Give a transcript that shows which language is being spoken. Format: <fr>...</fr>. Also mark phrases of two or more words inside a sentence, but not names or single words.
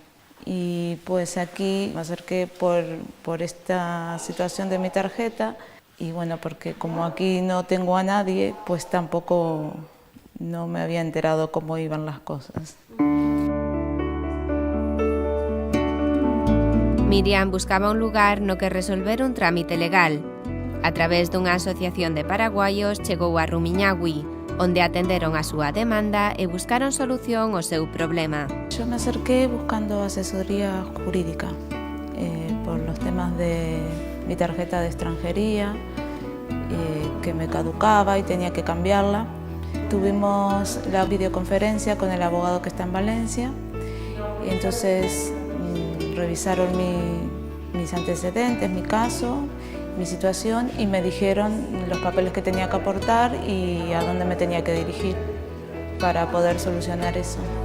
<es>Y pues aquí me acerqué por esta situación de mi tarjeta y bueno, porque como aquí no tengo a nadie, pues tampoco no me había enterado cómo iban las cosas. Miriam buscaba un lugar no que resolver un trámite legal.</es> <gl>A través dunha asociación de paraguaios chegou a Rumiñahui, onde atenderon a súa demanda e buscaron solución ao seu problema.</gl> <es>Yo me acerqué buscando asesoría jurídica por los temas de mi tarjeta de extranjería, que me caducaba y tenía que cambiarla. Tuvimos la videoconferencia con el abogado que está en Valencia y entonces revisaron mis antecedentes, mi caso, mi situación y me dijeron los papeles que tenía que aportar y a dónde me tenía que dirigir para poder solucionar eso.</es>